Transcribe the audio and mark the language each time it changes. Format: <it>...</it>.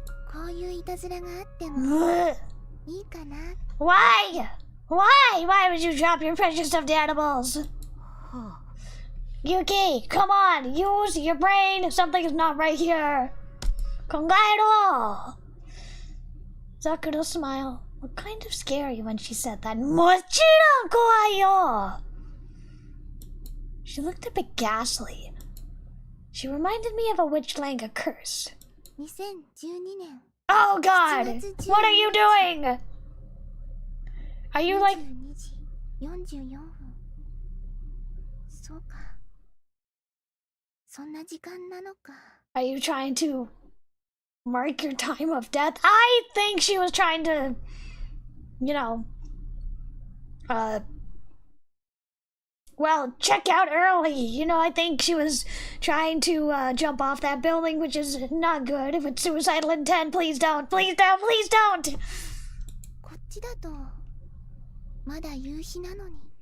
<ja>こういういたずらがあっても Ugh. いいかな。</ja> <en>Why? Why would you drop your precious stuffed animals? Yuki, come on, use your brain. Something is not right here. Kongairo. Sakura smiled. Looked kind of scary when she said that.</en> <ja>Mochiron kowai yo.</ja> <en>She looked a bit ghastly. She reminded me of a witch-lang curse.</en> <ja>2012年</ja> <en>Oh God! What are you doing? Are you like...</en> <ja>22時44分。そうか。そんな時間なのか。</ja> <en>Are you trying to mark your time of death? I think she was trying to, you know, well, check out early. You know, I think she was trying to jump off that building, which is not good. With suicidal intent, please don't, please don't, please don't.</en> <ja>こっちだとまだ夕日なのに。</ja>